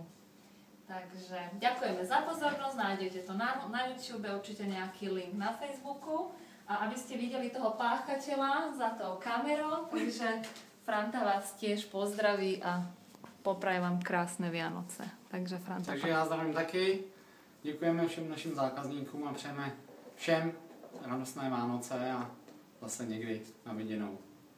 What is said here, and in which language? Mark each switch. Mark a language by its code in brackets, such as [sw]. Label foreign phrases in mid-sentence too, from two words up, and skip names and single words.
[sk] Takže ďakujeme za pozornosť, nájdete to na YouTube, určite nejaký link na Facebooku. A aby ste videli toho páchateľa za tou kamerou, takže Franta vás tiež pozdraví a popraje vám krásne Vianoce. Takže Franta. [cs] Takže já zdravím taky, děkujeme všem našim zákazníkům a přejeme všem radostné Vánoce a zase někdy na viděnou.